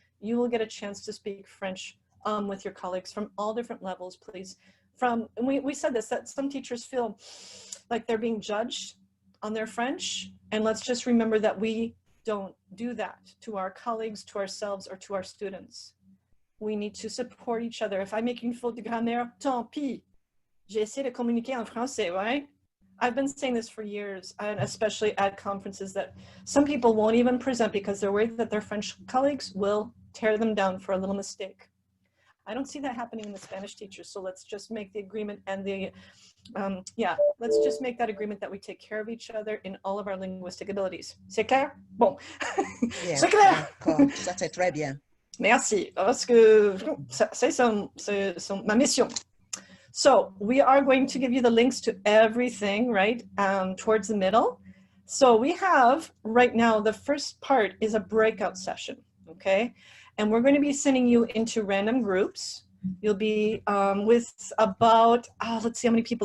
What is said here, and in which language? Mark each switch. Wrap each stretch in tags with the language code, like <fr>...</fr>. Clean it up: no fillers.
<en>You will get a chance to speak French with your colleagues from all different levels, please. And we said this, that some teachers feel like they're being judged on their French. And let's just remember that we don't do that to our colleagues, to ourselves, or to our students. We need to support each other. If I make</en> <fr>une faute de grammaire, tant pis. J'ai essayé de communiquer en français,</fr> <en>right? I've been saying this for years, and especially at conferences, that some people won't even present because they're worried that their French colleagues will tear them down for a little mistake. I don't see that happening in the Spanish teachers, so let's just make the agreement and let's just make that agreement that we take care of each other in all of our linguistic abilities.</en> <fr>C'est clair? Bon. Bien, C'est clair? ça c'est très bien. Merci, parce que c'est ma mission.</fr> <en>So we are going to give you the links to everything, right, towards the middle. So we have, right now, the first part is a breakout session, okay? And we're going to be sending you into random groups. You'll be with about, let's see how many people.</en>